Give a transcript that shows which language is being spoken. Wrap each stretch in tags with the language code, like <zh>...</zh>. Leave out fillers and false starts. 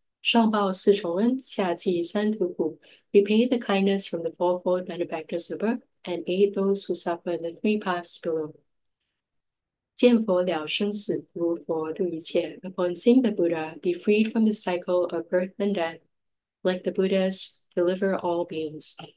<zh>上报四重恩，下济三途苦</zh> <en>Repay the kindness from the fourfold benefactors above and aid those who suffer in the 3 paths below.</en> <zh>见佛了生死，如佛度一切.</zh> <en>Upon seeing the Buddha, be freed from the cycle of birth and death. Like the Buddhas, deliver all beings.</en>